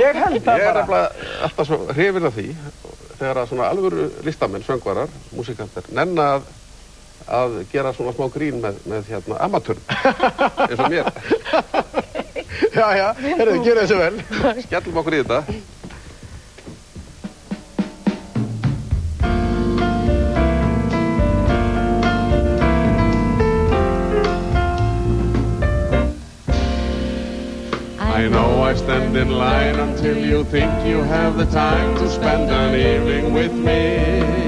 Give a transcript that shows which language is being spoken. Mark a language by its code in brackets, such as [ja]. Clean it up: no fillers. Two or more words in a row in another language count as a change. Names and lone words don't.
[is] Ég held það bara. Ég er alltaf svo hrifinn af því þegar að svona alvöru listamenn, söngvarar, músikantar, nenna að gera svona smá grín með amatörn, eins og mér. Já, gjör þessu vel. Skellum okkur í þetta. [en] I know I stand in line until you think you have the time to spend an evening with me.